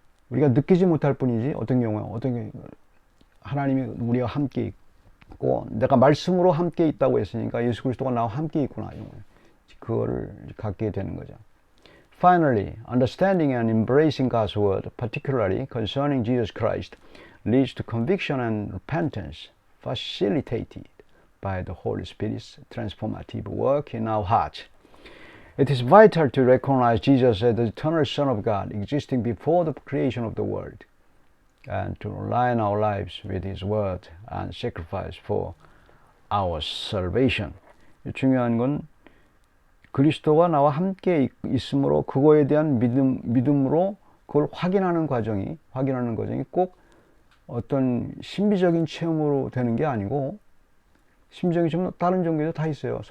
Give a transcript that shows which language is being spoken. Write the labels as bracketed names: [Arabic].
[Korean] 우리가 느끼지 못할 뿐이지, 어떤 경우에 하나님이 우리와 함께 있고, 내가 말씀으로 함께 있다고 했으니까 예수 그리스도가 나와 함께 있구나. 그거를 갖게 되는 거죠. [English] Finally, understanding and embracing God's word, particularly concerning Jesus Christ, leads to conviction and repentance, facilitated by the Holy Spirit's transformative work in our hearts. It is vital to recognize Jesus as the eternal Son of God, existing before the creation of the world, and to align our lives with His word and sacrifice for our salvation. [Korean] 중요한 건 그리스도가 나와 함께 있으므로 그거에 대한 믿음으로 그걸 확인하는 과정이 꼭 어떤 신비적인 체험으로 되는 게 아니고, 신비적인 체험은 다른 종교에도 다 있어요.